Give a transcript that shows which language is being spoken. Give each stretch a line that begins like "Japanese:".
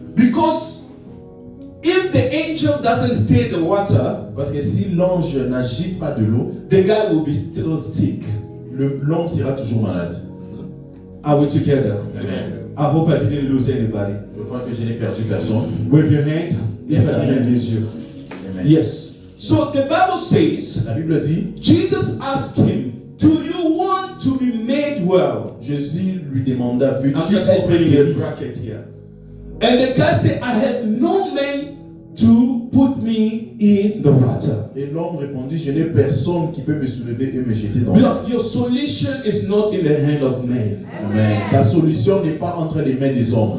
English: Because if the angel doesn't stir the water,
French: Parce que si l'ange n'agite pas de l'eau,
English: the guy will be still sick.
French: l'homme sera toujours malade.
English: Are we together? Amen. I hope I didn't lose anybody.
French: Je crois que je n'ai perdu personne.
English: Wave your hand if I didn't lose you. Amen. Yes. So the Bible says,
French: La Bible dit,
English: Jesus asked him, do you want to be made well?
French: Jésus lui demanda,
English: I'm
French: veux-tu
English: just
French: être
English: opening a
French: guéri?
English: bracket here. And the guy said, I have no man to put me in the water.
French: Et l'homme répondit, je n'ai personne qui peut me soulever et me jeter dans l'eau.
English: Beloved, your solution is not in the hand of man. Amen.
French: Ta solution n'est pas entre les mains des hommes.